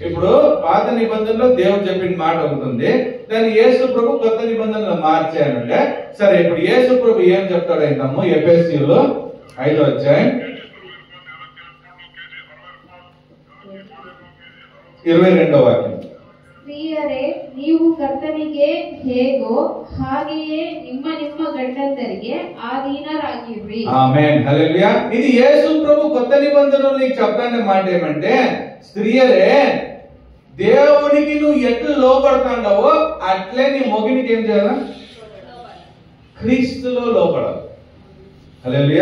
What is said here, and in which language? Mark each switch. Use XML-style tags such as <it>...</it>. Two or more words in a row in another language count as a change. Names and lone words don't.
<te>ఇప్పుడు పాత నిబంధనలో దేవుడు చెప్పిన మాట అవుతుంది, దాన్ని యేసు ప్రభు కొత్త నిబంధనలో మార్చానంటే సరే. ఇప్పుడు యేసు ప్రభు ఏం చెప్తాడు ఏంటమ్మో ఎఫెసీయులో 5వ అధ్యాయం 22వ వాక్యం.</te> <kn>ಸ್ತ್ರೀಯರೇ ನೀವು ಕರ್ತನಿಗೆ ಹೇಗೋ ಹಾಗೆಯೇ ನಿಮ್ಮ ಗಂಡಂದರಿಗೆ ಆಧೀನರಾಗಿರ್ರಿ.</kn> <te>ఆమేన్, హల్లెలూయా. ఇది యేసు ప్రభు కొత్త నిబంధనలో నీకు చెప్తానే మాట ఏమంటే, స్త్రీయరే దేవునికి నువ్వు ఎట్లు లోపడుతున్నావో అట్లే నీ మొగునికి ఏం చేయాలా? క్రీస్తులో లోపడాలి. హల్లెలూయా.</te>